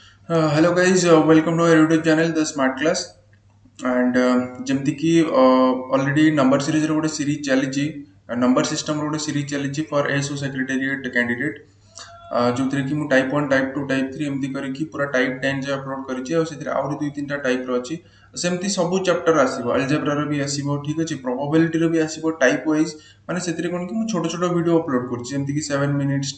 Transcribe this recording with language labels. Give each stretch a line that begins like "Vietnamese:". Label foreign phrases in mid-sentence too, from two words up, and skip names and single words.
English: Hello guys, welcome to our YouTube channel The Smart Class and
Odia: ଯେମିତି କି ଅଲରେଡି
English: number series
Odia: ଗୋଟେ ସିରିଜ ଚାଲିଛି
English: number system
Odia: ଗୋଟେ ସିରିଜ ଚାଲିଛି
English: for SO secretariat candidate
Odia: ଯୋଉଥିରେ କି ମୁଁ
English: type 1 type 2 type 3
Odia: ଏମିତି କରିକି ପୁରା ଟାଇପ୍ 10 ଯାଏ ଅପଲୋଡ୍ କରିଛି ଆଉ ସେଥିରେ ଆହୁରି 2-3ଟା ଟାଇପ୍ର ଅଛି ସେମିତି ସବୁ ଚାପ୍ଟର ଆସିବ ଆଲଜେବ୍ରାର ବି ଆସିବ ଠିକ୍ ଅଛି ପ୍ରୋବାବିଲିଟିର ବି ଆସିବ
English: type wise
Odia: ମାନେ ସେଥିରେ କ'ଣ କି ମୁଁ ଛୋଟ ଛୋଟ
English: video upload
Odia: କରୁଛି ଯେମିତିକି 7 ମିନିଟ୍ସ